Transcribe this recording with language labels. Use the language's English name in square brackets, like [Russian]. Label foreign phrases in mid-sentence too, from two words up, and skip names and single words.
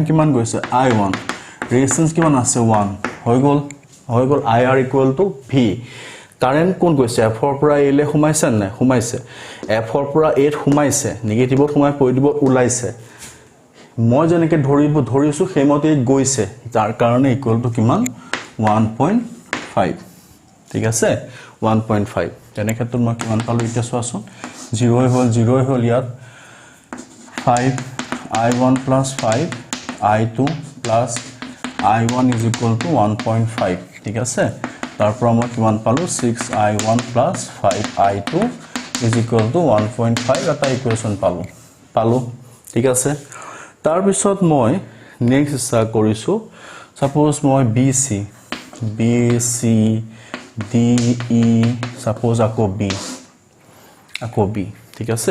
[Assamese] কিমান গৈছে I1 ৰেজিস্ট্যান্স কিমান আছে 1 হৈ গল IR [English] equal to [Assamese] V কাৰেন্ট কোন গৈছে F ৰ পৰা A লে সোমাইছে না সোমাইছে F ৰ পৰা A সোমাইছে নিগেটিভত সোমাই পজিটিভত ওলাইছে মই যেনেকে ধৰিছো হেমতে গৈছে যাৰ কাৰণে [English] equal to [Assamese] কিমান 1.5 ঠিক আছে 1.5 তেনে ক্ষেত্ৰত মই কিমান পালো এতিয়া চোৱাচোন 0 হল ইয়াত [English] 5 I1 plus 5 I2 plus I1 is equal to 1.5 [Assamese] ঠিক আছে তাৰ পৰা মই কিমান পালো [English] 6 I1 plus 5 I2 is equal to 1.5 [Assamese] এটা ইকুৱেশ্যন পালো ঠিক আছে তাৰ পিছত মই নেক্সট ইচ্ছা কৰিছো সাপোজ মই BC DE সাপোজ আকৌ B ঠিক আছে